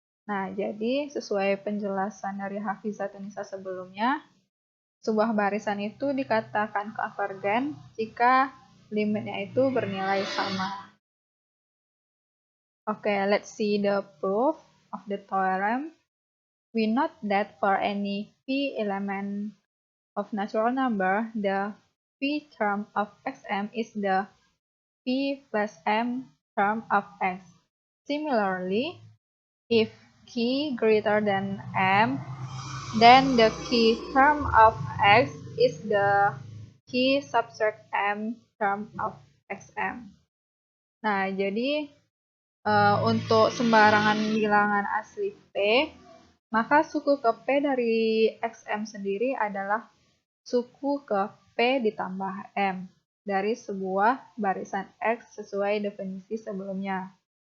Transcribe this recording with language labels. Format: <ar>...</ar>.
<id>Nah, jadi sesuai penjelasan dari Hafizatun-Nisa sebelumnya, sebuah barisan itu dikatakan konvergen jika limitnya itu bernilai sama.</id> <en>Okay, let's see the proof of the theorem. We note that for any p element of natural number, the p term of xm is the p plus m term of x. Similarly, if k greater than m, then the k term of x is the key subtract m term of xm.</en> <id>Nah, jadi untuk sembarangan bilangan asli P, maka suku ke P dari xm sendiri adalah suku ke P ditambah M dari sebuah barisan X sesuai definisi sebelumnya.</id>